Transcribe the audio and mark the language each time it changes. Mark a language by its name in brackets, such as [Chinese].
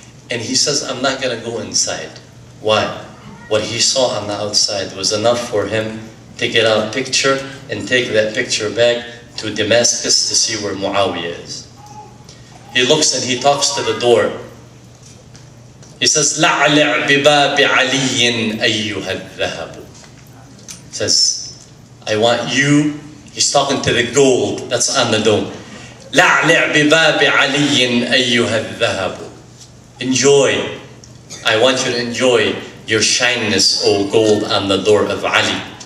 [English] And he says, I'm not going to go inside. Why? What he saw on the outside was enough for him to get a picture and take that picture back to Damascus to see where Muawiyah is. He looks and he talks to the door. He says, [Arabic] لَعْلِعْ بِبَابِ عَلِيٍّ أَيُّهَا الذَّهَبُ. [English] He says, I want you, he's talking to the gold that's on the dome. [Arabic] لَعْلِعْ بِبَابِ عَلِيٍّ أَيُّهَا الذَّهَبُ. [English] Enjoy. I want you to enjoy your shyness, O gold, on the door of Ali.